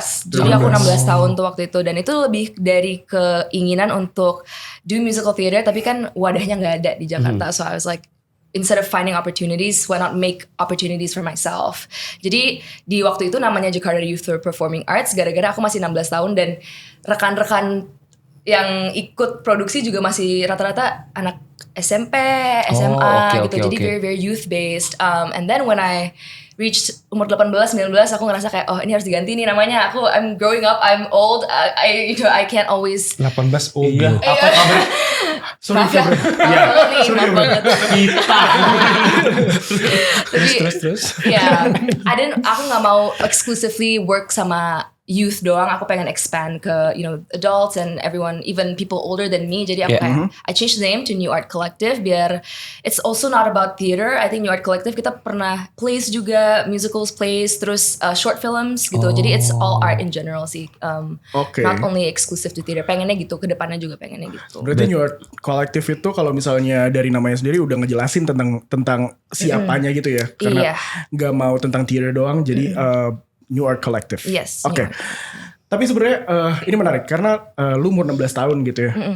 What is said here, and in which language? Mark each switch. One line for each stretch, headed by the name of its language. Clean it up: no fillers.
Indonesian: Jadi aku 16 tahun tuh waktu itu. Dan itu lebih dari keinginan untuk
English: do musical theater,
Indonesian: tapi kan wadahnya gak ada di Jakarta.
English: So I was like, instead of finding opportunities, why not make opportunities for myself?
Indonesian: Jadi di waktu itu namanya Jakarta Youth for Performing Arts, gara-gara aku masih 16 tahun dan rekan-rekan yang ikut produksi juga masih rata-rata anak SMP, SMA gitu.
English: Jadi very very youth based. And then when I reached
Indonesian: umur 18, 19, aku ngerasa kayak ini harus diganti nih namanya.
English: I'm growing up, I'm old. I can't always 18 old.
Indonesian: Iya. Apa kabar?
English: Sorry,
Indonesian: maaf ya, maaf banget. Kita. Terus. Ya, aku nggak mau
English: exclusively work
Indonesian: sama youth doang. Aku pengen
English: expand ke adults and everyone, even people older than me.
Indonesian: Jadi aku kayak
English: I changed the name to New Art Collective biar it's also not about theater. I think New Art Collective
Indonesian: kita pernah
English: plays juga, musicals, plays, terus short films gitu. Jadi it's all art in general sih.
Indonesian: Oke.
English: Not only exclusive to theater.
Indonesian: Pengennya gitu, kedepannya juga pengennya gitu. Berarti New Art Collective itu kalau misalnya dari namanya sendiri udah ngejelasin tentang siapanya gitu ya. Karena Iya. nggak mau tentang theater doang, jadi New Art Collective.
English: Yes,
Indonesian: Oke.
English: New Art.
Indonesian: Tapi sebenarnya ini menarik karena lu umur 16 tahun gitu ya.